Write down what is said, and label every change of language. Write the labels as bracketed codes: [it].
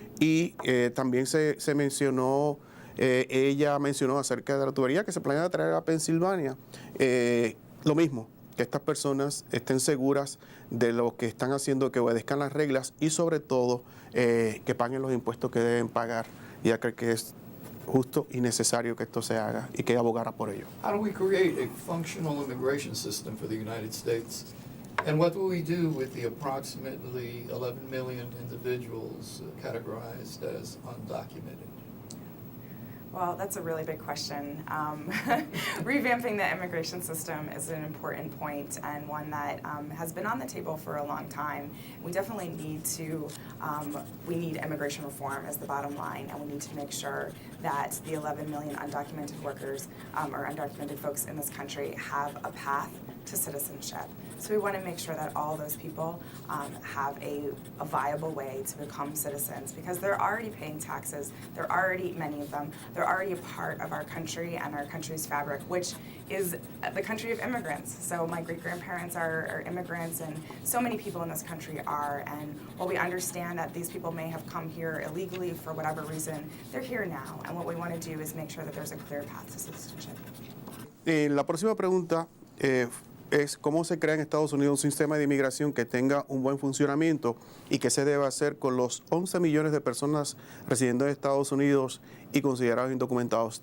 [es] Y también se mencionó, ella mencionó acerca de la tubería que se planea traer a Pensilvania. Lo mismo, que estas personas estén seguras de lo que están haciendo, que obedezcan las reglas y sobre todo que paguen los impuestos que deben pagar. Ya creo que es justo y necesario que esto se haga y que abogara por ello. [en] How do we create a functional immigration system for the United States? And what will we do with the approximately 11 million individuals categorized as undocumented? Well, that's a really big question. Revamping the immigration system is an important point and one that has been on the table for a long time. We definitely need we need immigration reform as the bottom line, and we need to make sure that the 11 million undocumented workers or undocumented folks in this country have a path to citizenship. So we want to make sure that all those people have a viable way to become citizens because they're already paying taxes. They're already, many of them, they're already a part of our country and our country's fabric, which is the country of immigrants. So my great-grandparents are immigrants, and so many people in this country are. And while we understand that these people may have come here illegally for whatever reason, they're here now. And what we want to do is make sure that there's a clear path to citizenship. [es] La próxima pregunta es cómo se crea en Estados Unidos un sistema de inmigración que tenga un buen funcionamiento y qué se debe hacer con los 11 millones de personas residiendo en Estados Unidos y considerados indocumentados.